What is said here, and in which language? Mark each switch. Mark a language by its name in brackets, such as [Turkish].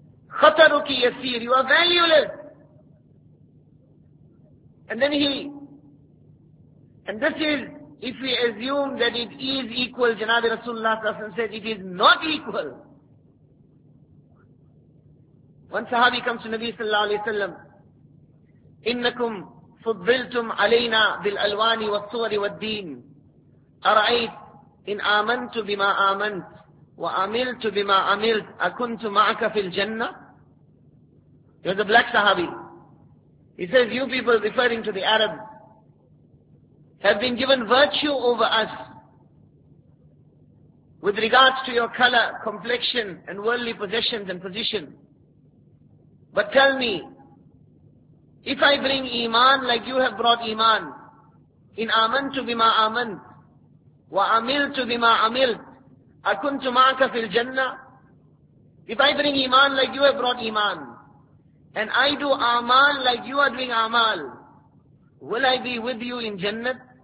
[English] Khataruki yaseer, you are valueless. And this is, if we assume that it is equal, Janabi Rasulullah Sallallahu Alaihi Wasallam said, it is not equal. One sahabi comes to Nabi Sallallahu Alaihi Wasallam, [Arabic] إِنَّكُمْ فُضِّلْتُمْ عَلَيْنَا بِالْأَلْوَانِ وَالصُّوَرِ وَالدِّينِ أَرَأَيْتْ إِنْ آمَنْتُ بِمَا آمَنْتْ وَأَمِلْتُ بِمَا أَمِلْتْ أَكُنْتُ مَعَكَ فِي الْجَنَّةِ. [English] He was a black sahabi. He says, you people, referring to the Arabs, have been given virtue over us with regards to your color, complexion, and worldly possessions and position. But tell me, if I bring iman like you have brought iman, in amantu bima amant, wa amiltu bima amilt, akuntu ma'aka fil jannah, if I bring iman like you have brought iman, and I do amal like you are doing amal, will I be with you in Jannah?